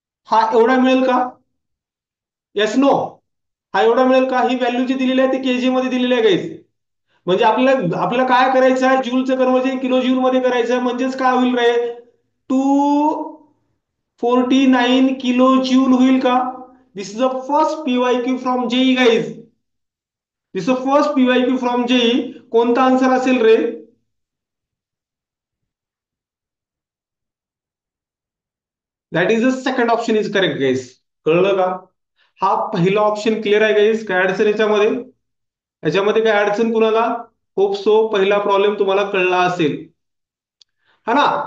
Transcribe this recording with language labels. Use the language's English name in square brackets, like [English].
[Marathi] हा एवढा मिळेल का, येस नो. हा एवढा मिळेल का, ही व्हॅल्यू जी दिलेली आहे ती केजी मध्ये दिलेली आहे गाईज. म्हणजे आपल्याला आपल्याला काय करायचं आहे, जूलचं कन्वर्जन किलो जूल मध्ये करायचं आहे. म्हणजेच काय होईल रे, 249 किलो जूल होईल का. [English] This is the first PYQ from JEE guys. This is first PYQ from JEE. [Marathi] कोणता आन्सर असेल रे, [English] That is the second option is correct guys. [Marathi] कळलं का. हा पहिला ऑप्शन क्लिअर आहे गाईज. काय अडचण याच्यामध्ये, याच्यामध्ये काय अडचण कुणाला. होप सो पहिला प्रॉब्लेम तुम्हाला कळला असेल, हा ना.